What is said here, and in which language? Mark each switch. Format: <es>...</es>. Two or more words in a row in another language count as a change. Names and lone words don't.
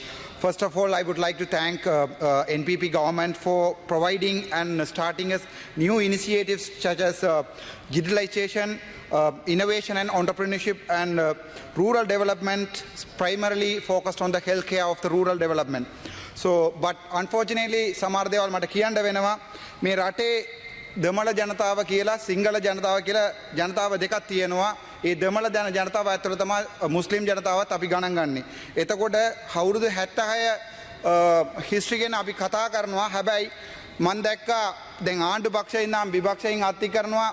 <en>First of all, I would like to thank NPP government for providing and starting us new initiatives such as digitalization, innovation and entrepreneurship and rural development, primarily focused on the healthcare of the rural development. So, but unfortunately,</en> <si>Samar Deval මට කියන්න වෙනවා මේ රටේ දෙමළ ජනතාව කියලා සිංහල ජනතාව කියලා ජනතාව දෙකක් තියෙනවා. ඒ දෙමළ ජනතාව ඇතුළත තමයි මුස්ලිම් ජනතාවත් අපි ගණන් ගන්නේ. එතකොට අවුරුදු 76 හිස්ටරි ගැන අපි කතා කරනවා. හැබැයි මම දැක්කා දැන් ආණ්ඩු පක්ෂයෙන් නම් විපක්ෂයෙන් අත්ති කරනවා.</si>